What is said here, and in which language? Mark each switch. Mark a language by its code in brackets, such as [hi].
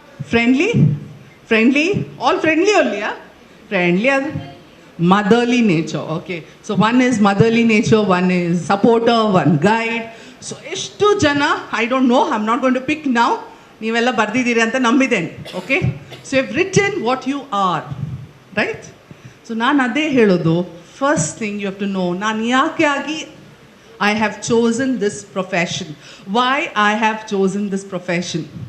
[en] Friendly, all friendly only, yeah? Friendly, motherly nature, okay. So one is motherly nature, one is supporter, one guide. So [kn] ಎಷ್ಟು ಜನ, [en] I don't know, I'm not going to pick now, [kn] ನೀವೆಲ್ಲ ಬರ್ದಿದ್ದೀರಿ ಅಂತ ನಂಬಿದ್ದೇನೆ, [en] Okay. So you have written what you are, right. So [kn] ನಾನು ಅದೇ ಹೇಳೋದು, [en] first thing you have to know, [kn] ನಾನು ಯಾಕೆ ಆಗಿ [en] I have chosen this profession. Why I have chosen this profession?